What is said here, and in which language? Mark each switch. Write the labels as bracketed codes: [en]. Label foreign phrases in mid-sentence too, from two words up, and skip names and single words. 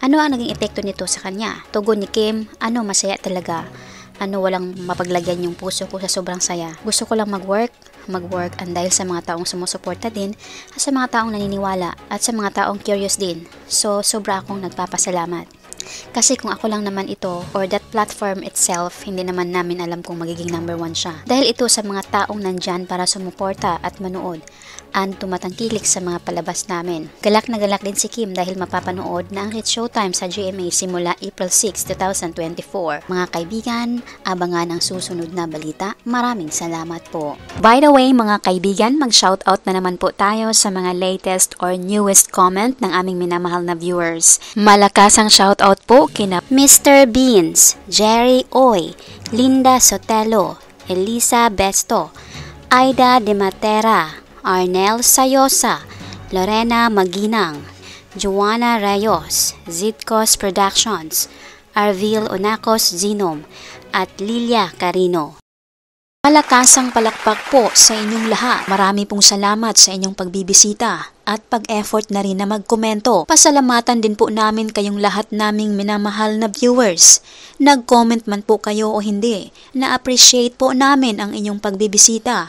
[tl] Ano ang naging epekto nito sa kanya? Tugon ni Kim, masaya talaga. Walang mapaglagyan yung puso ko sa sobrang saya. Gusto ko lang mag-work and dahil sa mga taong sumusuporta din, at sa mga taong naniniwala, at sa mga taong curious din. So, sobra akong nagpapasalamat. Kasi kung ako lang naman ito, [en] or that platform itself, [tl] hindi naman namin alam kung magiging number 1 siya. Dahil ito sa mga taong nandyan para sumuporta at manood, and tumatangkilik sa mga palabas namin. Galak na galak din si Kim dahil mapapanood na ang hit showtime sa GMA simula April 6, 2024. Mga kaibigan, abangan ang susunod na balita. Maraming salamat po. [en] By the way, [tl] mga kaibigan, mag-shoutout na naman po tayo sa mga [en] latest or newest comment [tl] ng aming minamahal na viewers. Malakas ang shoutout po kina Mr. Beans, Jerry Oy, Linda Sotelo, Elisa Besto, Aida De Matera, Arnel Sayosa, Lorena Maginang, Joanna Rayos, Zidcos Productions, Arvil Onacos Zinom, at Lilia Carino. Malakasang palakpak po sa inyong lahat. Marami pong salamat sa inyong pagbibisita at pag-effort na rin na magkomento. Pasalamatan din po namin kayong lahat naming minamahal na viewers. Nag-comment man po kayo o hindi, na-appreciate po namin ang inyong pagbibisita.